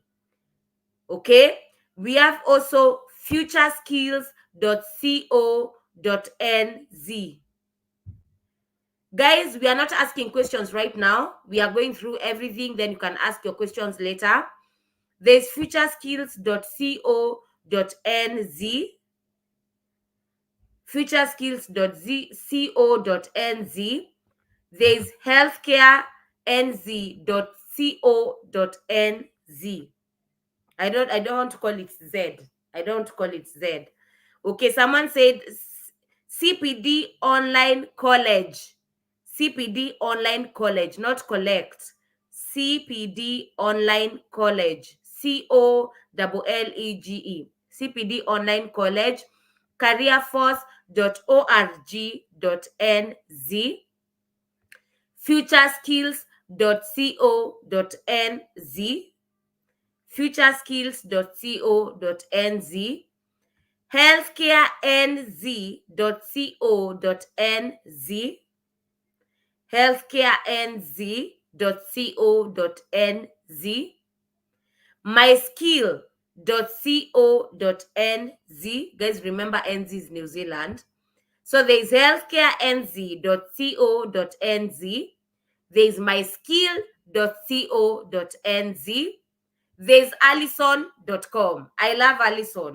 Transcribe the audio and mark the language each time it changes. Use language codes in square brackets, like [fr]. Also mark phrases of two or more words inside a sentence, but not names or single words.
[en] Okay, we have also futureskills.co.nz. Guys, we are not asking questions right now. We are going through everything, then you can ask your questions later. There's futureskills.co.nz, futureskills.co.nz. There's healthcarenz.co.nz. I don't want to call it Z. I don't call it Z. Okay, someone said CPD Online College. CPD Online College, not collect. CPD Online College. COLLEGE. CPD Online College. Careerforce.org.nz. futureskills.co.nz. futureskills.co.nz. healthcarenz.co.nz. healthcarenz.co.nz. myskill.co.nz. Guys, remember NZ is New Zealand. So there's healthcarenz.co.nz. There's myskill.co.nz. There's Allison.com. I love Allison.